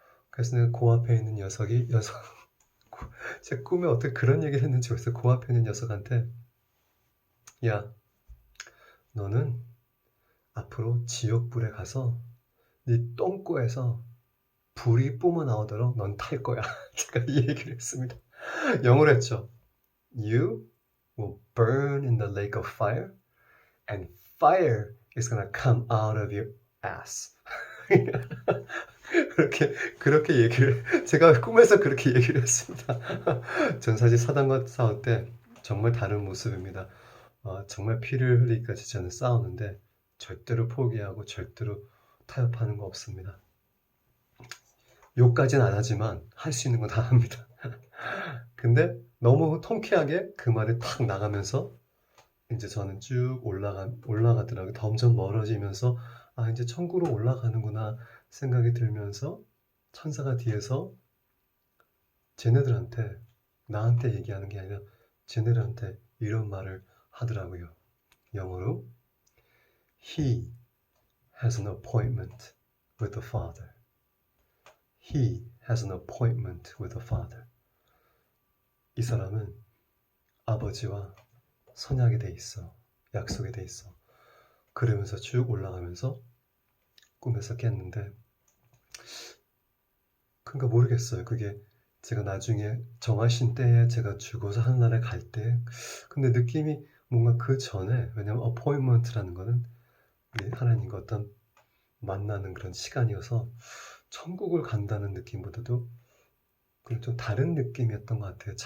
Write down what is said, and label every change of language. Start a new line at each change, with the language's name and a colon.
Korean: 그래서 내가 그 앞에 있는 녀석 제 꿈에 어떻게 그런 얘기를 했는지 모르겠어요. 그 앞에 있는 녀석한테 야 너는 앞으로 지옥불에 가서 네 똥꼬에서 불이 뿜어 나오도록 넌 탈 거야. 제가 이 얘기를 했습니다. 영어로 했죠.
English: You will burn in the lake of fire and fire is gonna come out of your ass.
Korean: 그렇게 얘기를 제가 꿈에서 그렇게 얘기를 했습니다. 전 사실 사단과 싸울 때 정말 다른 모습입니다. 정말 피를 흘리기까지 저는 싸우는데 절대로 포기하고 절대로 타협하는 거 없습니다. 욕까지는 안 하지만 할 수 있는 건 다 합니다. 근데 너무 통쾌하게 그 말이 탁 나가면서 이제 저는 쭉 올라가더라고요. 점점 멀어지면서 이제 천국으로 올라가는구나 생각이 들면서 천사가 뒤에서 쟤네들한테 나한테 얘기하는 게 아니라 쟤네들한테 이런 말을 하더라고요. 영어로
English: He has an appointment with the Father. He has an appointment with the Father.
Korean: 이 사람은 아버지와 선약이 돼 있어. 약속이 돼 있어. 그러면서 쭉 올라가면서 꿈에서 깼는데 그러니까 모르겠어요. 그게 제가 나중에 정하신 때에 제가 죽어서 하늘나라에 갈 때 근데 느낌이 뭔가 그 전에 왜냐면 appointment라는 거는 하나님과 어떤 만나는 그런 시간이어서 천국을 간다는 느낌보다도 그냥 좀 다른 느낌이었던 것 같아요.